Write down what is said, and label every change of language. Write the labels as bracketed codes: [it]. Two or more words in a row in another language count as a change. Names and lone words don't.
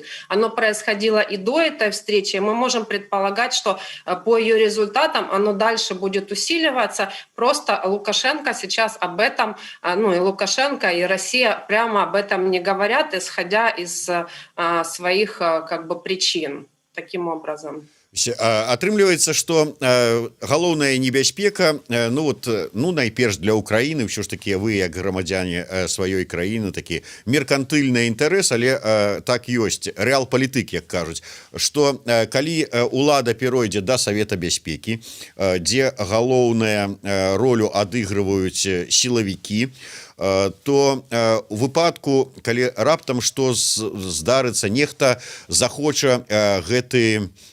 [ru] Оно происходило и до этой встречи. Мы можем предполагать, что по ее результатам оно дальше будет усиливаться. Просто Лукашенко сейчас об этом, и Лукашенко, и Россия прямо об этом не говорят, исходя из своих причин. Таким образом. [be] Атрымліваецца, што галоўная небяспека найперш для Украіны ўсё ж такі вы як грамадзяне сваёй краіны такі меркантыльны інтарэс, але так ёсць рэал-палітык, як кажуць, што калі ўлада перайдзе да Савета бяспекі, дзе галоўную ролю адыгрываюць сілавікі, то у выпадку, калі раптам што здарыцца, нехта захоча гэты